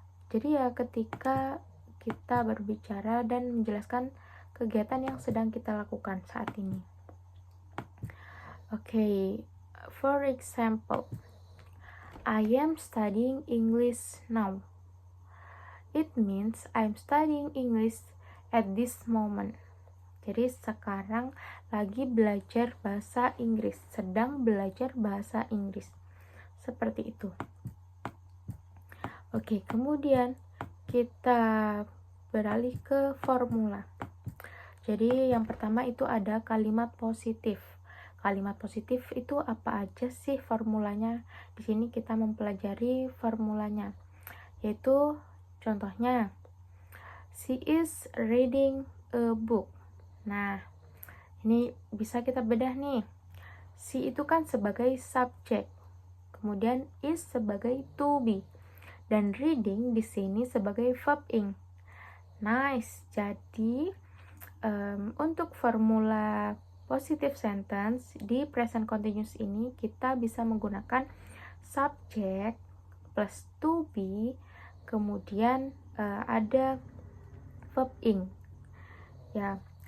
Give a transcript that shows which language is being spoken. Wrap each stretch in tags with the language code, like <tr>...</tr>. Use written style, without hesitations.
<id>Jadi ya ketika kita berbicara dan menjelaskan kegiatan yang sedang kita lakukan saat ini.</id> <en>Okay, for example, I am studying English now. It means I'm studying English at this moment.</en> <id>Jadi sekarang lagi belajar bahasa Inggris, sedang belajar bahasa Inggris. Seperti itu. Oke, kemudian kita beralih ke formula. Jadi yang pertama itu ada kalimat positif. Kalimat positif itu apa aja sih formulanya? Di sini kita mempelajari formulanya. Yaitu contohnya,</id> <en>she is reading a book.</en> <id>Nah, ini bisa kita bedah nih. She itu kan sebagai subjek, kemudian is sebagai to be, dan reading di sini sebagai verb ing. Nice. Jadi untuk formula positive sentence di present continuous ini kita bisa menggunakan subjek plus to be, kemudian ada verb ing. Ya.</id>